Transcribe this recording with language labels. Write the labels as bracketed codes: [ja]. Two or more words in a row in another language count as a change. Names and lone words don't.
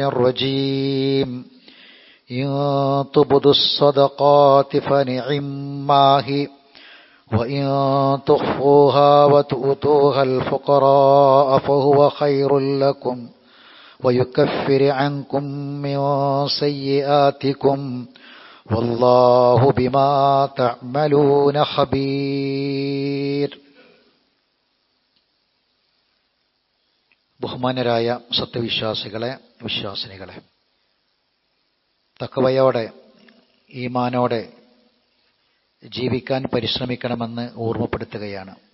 [ar] الرجيم إن تبدوا الصدقات فنعما هي وإن تخفوها وتؤتوها الفقراء فهو خير لكم ويكفر عنكم من سيئاتكم والله بما تعملون خبير. [ml] ബഹുമാനരായ സത്യവിശ്വാസികളെ, വിശ്വാസിനികളെ, തഖ്വയോടെ ഈമാനോടെ ജീവിക്കാൻ പരിശ്രമിക്കണമെന്ന് ഓർമ്മപ്പെടുത്തുകയാണ്.